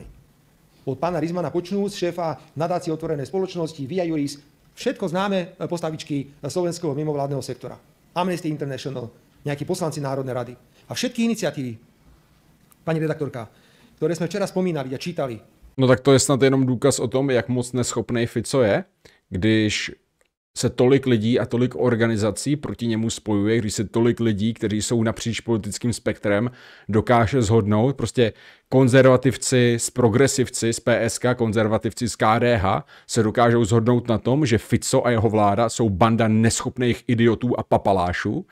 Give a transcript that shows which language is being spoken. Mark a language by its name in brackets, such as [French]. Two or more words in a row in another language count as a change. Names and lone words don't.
[Slovak] Od pána Rizmana počnúc, šéfa nadácie Otvorenej spoločnosti, Via Juris, Všetko známe postavičky slovenského mimovládneho sektora. Amnesty International, nejakí poslanci Národnej rady. A všetky iniciatívy, pani redaktorka, ktoré jsme včera spomínali a čítali. [Czech] No tak to je snad jenom důkaz o tom, jak moc neschopný Fico je, když se tolik lidí a tolik organizací proti němu spojuje, když se tolik lidí, kteří jsou napříč politickým spektrem, dokáže shodnout. Prostě konzervativci s progresivci z PSK, konzervativci z KDH se dokážou shodnout na tom, že Fico a jeho vláda jsou banda neschopných idiotů a papalášů.